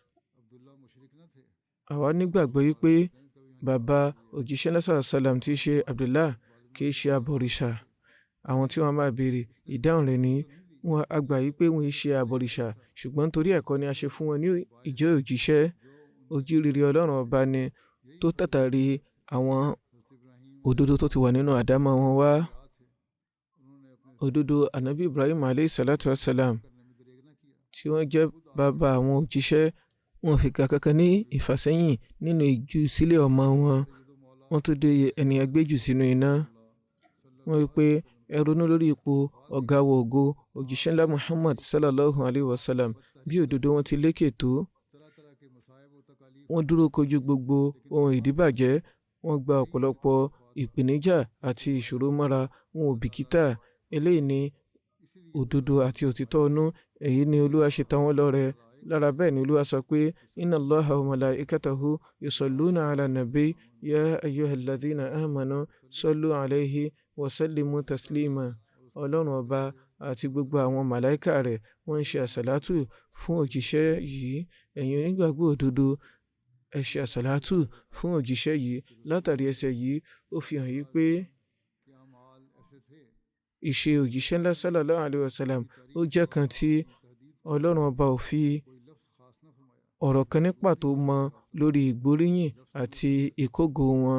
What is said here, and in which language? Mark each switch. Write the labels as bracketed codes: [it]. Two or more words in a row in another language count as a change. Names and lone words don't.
[yo] àwa nígbàgbọ́ wípé bàbá òjíṣẹ́ ńlá [ar] صلى الله عليه وسلم [yo] tí í ṣe Abdullah kì í ṣe abọ̀rìṣà àwọn tí wọ́n máa béèrè ìdáhùn rẹ̀ ní wọn àgbà yìí pé wọ́n ṣe abọ̀rìṣà ṣùgbọ́n torí ẹ̀kọ́ ni a ṣe fún wọn ní ìjẹ́ òjíṣẹ́ ojú rere Ọlọ́run ọba ni tó tàtàrí àwọn òdodo tó ti wà nínú àdámọ́ wọn wá òdodo anabi Ibrahim [ar] عليه الصلاة والسلام [yo] tí wọ́n jẹ́ bàbá àwọn òjíṣẹ́ wọn fi kankan ní ìfàsẹ́yìn nínú ìjú sílẹ̀ ọmọ wọn wọ́n tó dé ẹni agbéjù sínú iná wọ́n wí pé ẹ ronú lórí ipò ọ̀gá wa ògo òjíṣẹ́ ńlá Muhammad [ar] صلى الله عليه وسلم [yo] bí òdodo wọn ti lékè tó. Wọ́n dúró kojú gbogbo ohun ìdíbàjẹ́, wọ́n gba ọ̀pọ̀lọpọ̀ ìpèníjà àti ìṣòro mọ́ra, wọn ò bìkítà. Eléyìí ni òdodo àti òtítọ́ inú, èyí ni Olúwa ṣe ta wọ́n lọ́rẹ. Lára bẹ́ẹ̀ ni Olúwa sọ pé [ar] إن الله وملائكته يصلون على النبي يا أيها الذين آمنوا صلوا عليه وسلموا تسليما. [yo] Ọlọ́run ọba àti gbogbo àwọn màláíkà rẹ̀ wọ́n ń ṣe àsàlátù fún òjíṣẹ́ yìí. Ẹ̀yin onígbàgbọ́ òdodo, ẹ ṣe àsàlátù fún òjíṣẹ́ yìí. Látàrí ẹsẹ̀ yìí, ó fi hàn yí pé ìṣe òjíṣẹ́ ńlá [ar] صلى الله عليه وسلم [yo] ó jẹ́ kan tí Ọlọ́run ọba ò fi ọ̀rọ̀ kan ní pàtó mọ lórí ìgbóríyìn àti ìkógo wọn.